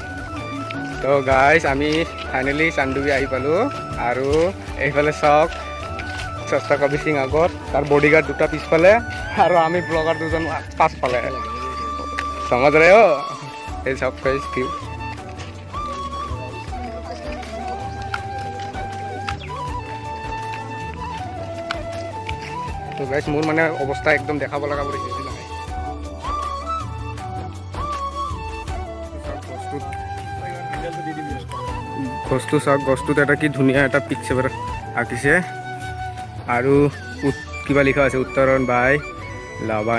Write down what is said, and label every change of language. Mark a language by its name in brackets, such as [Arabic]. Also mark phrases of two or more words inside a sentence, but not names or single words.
[Assamese] तो गाइस আমি ফাইনেলি চান্দুবি আহি পালোঁ আৰু এইফালে চাওক সস্তা কবি সিং আগত, তাৰ বডিগাৰ্ড দুটা পিছফালে আৰু আমি ব্লগাৰ দুজন পাছফালে। [Hindi] समझ रहे हो? [Assamese] এই চাওক গাইস ভিউ। তো গাইস মোৰ মানে অৱস্থা একদম দেখাব লগা পৰিছে। গছটো চাওক, গছটোত এটা কি ধুনীয়া এটা পিকচাৰ আঁকিছে আৰু কিবা লিখা আছে উত্তৰণ বাই লাভান।